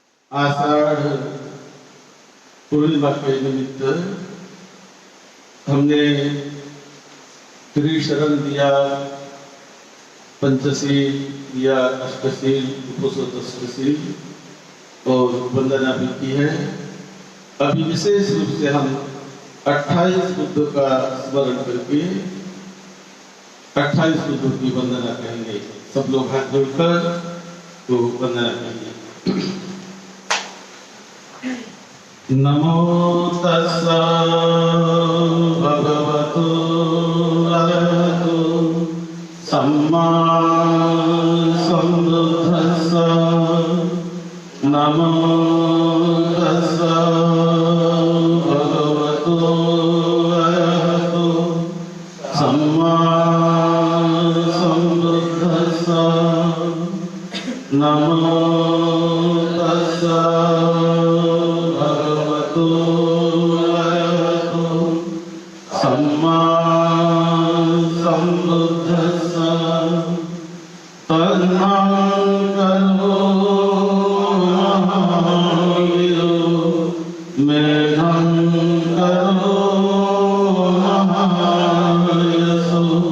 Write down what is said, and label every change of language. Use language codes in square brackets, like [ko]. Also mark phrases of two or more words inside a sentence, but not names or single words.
[hi] आषाढ़ पूर्णिमा के निमित्त हमने त्रिशरण दिया, पंचशील दिया, अष्टशील, उपोषशील और वंदना भी की है। अभी विशेष रूप से हम 28 बुद्धों का स्मरण करके 28 बुद्धों की वंदना करेंगे। सब लोग हाथ जोड़कर तो वंदना करेंगे। [pi] नमो तस्सा भगवतो अरहतो सम्मा सम्बुद्धस्सा। नमो तस्सा भगवतो अरहतो सम्मा सम्बुद्धस्सा। नमो तस्सा सम्मा सम्बुद्धस्सा। तन्नाकरो महावीरो मेघं करो महायशो।